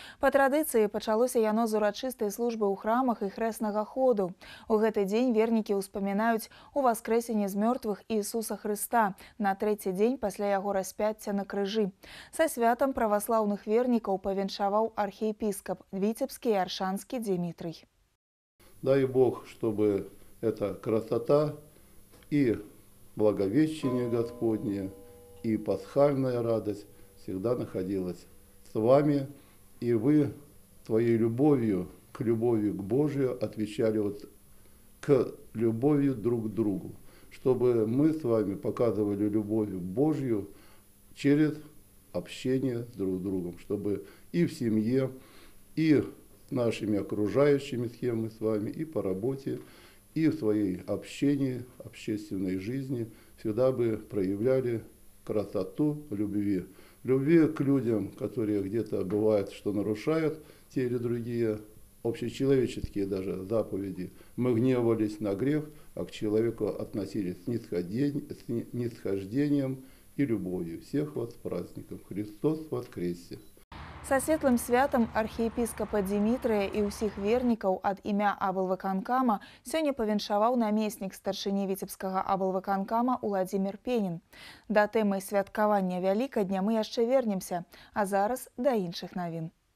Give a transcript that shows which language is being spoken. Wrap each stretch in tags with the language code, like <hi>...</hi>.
<be>Па традыцыі пачалося яно з урачыстай службы ў храмах і хрэснага ходу. У гэты дзень вернікі ўспамінаюць Уваскрэсенне з мёртвых Ісуса Хрыста на трэці дзень пасля яго распяцця на крыжы. Са святам праваслаўных вернікаў павіншаваў архіепіскап Віцебскі і Аршанскі Дзімітрый.</be> <ru>Дай Бог, чтобы эта красота и Благовещение Господне, и пасхальная радость всегда находилась с вами, и вы своей любовью к Божию отвечали к любови друг к другу, чтобы мы с вами показывали любовь Божью через общение с друг другом, чтобы и в семье, и с нашими окружающими, с кем мы с вами, и по работе, и в своей общении, общественной жизни всегда бы проявляли красоту любви. Любви к людям, которые где-то бывает, что нарушают те или другие общечеловеческие даже заповеди. Мы гневались на грех, а к человеку относились с нисхождением и любовью. Всех вас с праздником! Христос воскресе!</ru> <be>Са светлым святам архіепіскапа Дзімітрыя і ўсіх вернікаў ад імя аблвыканкама сёння павіншаваў намеснік старшыні Віцебскага аблвыканкама Уладзімір Пенін. Да тэмы святкавання Вялікадня мы яшчэ вернемся, а зараз да іншых навін.</be>